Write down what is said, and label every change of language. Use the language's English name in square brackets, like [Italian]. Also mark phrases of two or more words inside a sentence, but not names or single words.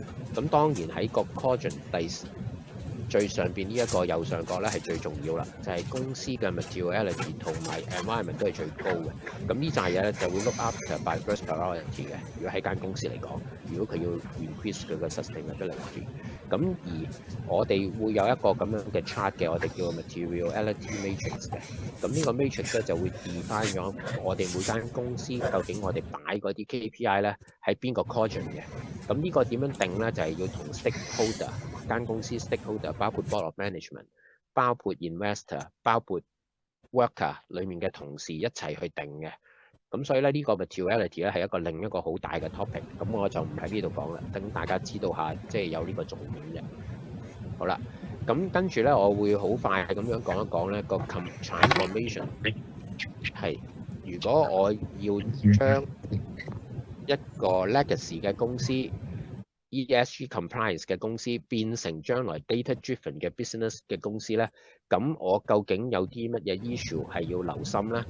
[Cantonese] 咁當然喺個 quadrant 最上邊呢一個右上角咧係最重要啦，就係公司嘅 materiality 同埋 environment 都係最高嘅。咁呢扎嘢咧就會 [English] look after by first priority [Cantonese] 嘅。如果喺間公司嚟講，如果佢要 increase 佢嘅 sustainability， 咁而我哋會有一個咁樣嘅 chart 嘅，我哋叫 [English] materiality matrix [Cantonese] 嘅。咁呢個 matrix 咧就會 define 咗我哋每間公司究竟我哋擺嗰啲 KPI 咧喺邊個 quadrant 嘅。咁呢個點樣定咧？就係要同 stakeholder 間公司 stakeholder， 包括 [English] board of management， [Cantonese] 包括 investor， 包括 worker 裡面嘅同事一齊去定嘅。咁所以咧呢個 materiality 咧係另一個好大嘅 topic， 咁我就唔喺呢度講啦，等大家知道下即係有呢個重點啫。好啦，咁跟住咧我會好快咁樣講一講咧個 transformation 係，如果我要將一個 legacy 嘅公司 [English] ESG compliance [Cantonese] 嘅公司變成將來 [English] data driven [Cantonese] 嘅 business 嘅公司咧，咁我究竟有啲乜嘢 issue 係要留心咧？